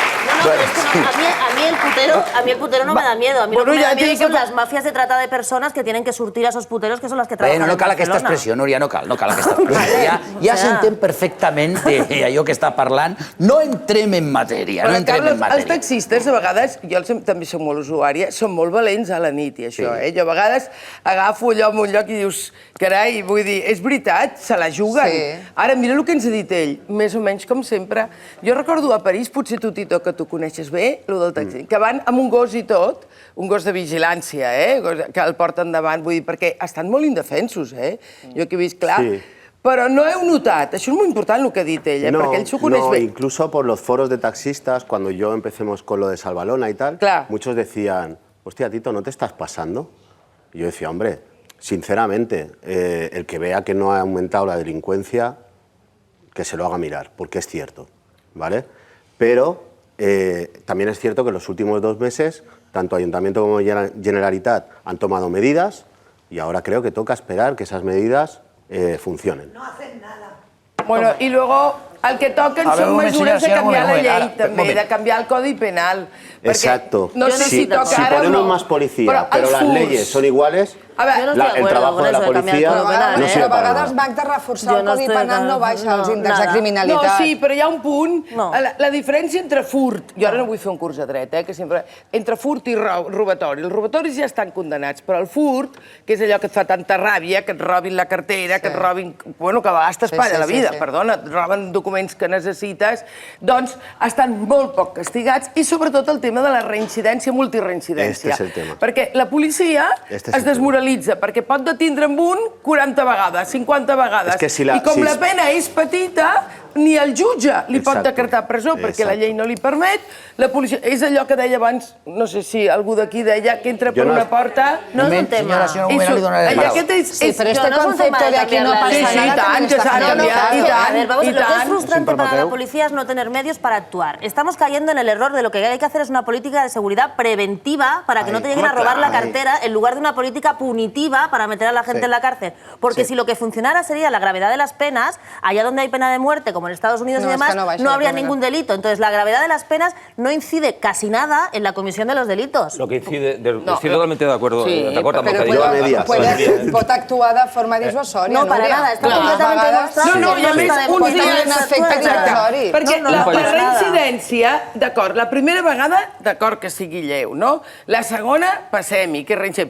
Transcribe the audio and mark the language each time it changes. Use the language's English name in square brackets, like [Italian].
[Spanish] No, pero es que a mí el putero no me da miedo. A mí lo que me da miedo son las mafias de trata de personas que tienen que surtir a esos puteros que son las que trabajan en Barcelona. [Catalan] No cal aquesta expressió, Núria, no cal aquesta expressió. Ja s'entén perfectament allò que està parlant. No entrem en matèria, no entrem en matèria. Els taxistes, a vegades, jo també soc molt usuària, són molt valents a la nit i això, eh? Jo a vegades agafo allò en un lloc i dius, carai, vull dir, és veritat, se la juguen. Ara, mira el que ens ha dit ell, més o menys com sempre. Jo recordo a París, potser tu, Tito, que tu coneixes bé, el del taxi, que van amb un gos i tot, un gos de vigilància, que el porten davant, vull dir, perquè estan molt indefensos, jo que he vist, clar, Però no heu notat, això és molt important el que ha dit ella, perquè ell s'ho coneix bé. [Spanish] Incluso por los foros de taxistas, cuando yo empecemos con lo de Salvalona y tal, muchos decían, hostia, Tito, ¿no te estás pasando? Y yo decía, hombre, sinceramente, el que vea que no ha aumentado la delincuencia, que se lo haga mirar, porque es cierto, ¿vale? Pero también es cierto que en los últimos 2 meses, tanto Ayuntamiento como Generalitat han tomado medidas y ahora creo que toca esperar que esas medidas funcionen. No hacen nada. Bueno, y luego el que toquen [Catalan] són mesures de canviar la llei, també, de canviar el Codi Penal. [Spanish] Exacto. No sé si toca si [Catalan] ara o [Spanish] ponemos no. más policía, pero las leyes son iguales, el trabajo de la policía no sirve para nada. [Catalan] A vegades Magda reforçar el Codi Penal no baixa els índexs de criminalitat. No, sí, però hi ha un punt. La diferència entre furt, jo ara no vull fer un curs de dret, que sempre... Entre furt i robatori. Els robatoris ja estan condemnats, però el furt, que és allò que et fa tanta ràbia, que et robin la cartera, que et robin... Bueno, que a vegades t'espatlla la vida, perdona, et roben documents que necessites, doncs estan molt poc castigats i sobretot el tema de la reincidència, multireincidència. Este és el tema. Perquè la policia es desmoralitza, perquè pot detindre amb un 40 vegades, 50 vegades. I com la pena és petita, ni el jutge li pot decretar presó perquè la llei no li permet. La policia... És allò que deia abans, no sé si algú d'aquí deia, que entra per una porta... No és un tema. Sí, però este concepte [Spanish] de aquí no pasa nada también está cambiando. A ver, vamos, lo que es frustrante para la policía es no tener medios para actuar. Estamos cayendo en el error de lo que hay que hacer es una política de seguridad preventiva para que no te lleguen a robar la cartera en lugar de una política punitiva para meter a la gente en la cárcel. Porque si lo que funcionara sería la gravedad de las penas, allá donde hay pena de muerte, como en Estados Unidos y demás, no habría ningún delito. Entonces, la gravedad de las penas no incide casi nada en la comisión de los delitos. Lo que incide... Estoy totalmente de acuerdo [Catalan] amb el que diu. Pot actuar de forma dissuasòria. [Spanish] No, para nada. [Catalan] Està completament demostrat. No, i a més, un efecte dissuasori. Perquè la reincidència, d'acord, la primera vegada, d'acord que sigui lleu, no? La segona, passem-hi, que reincidència.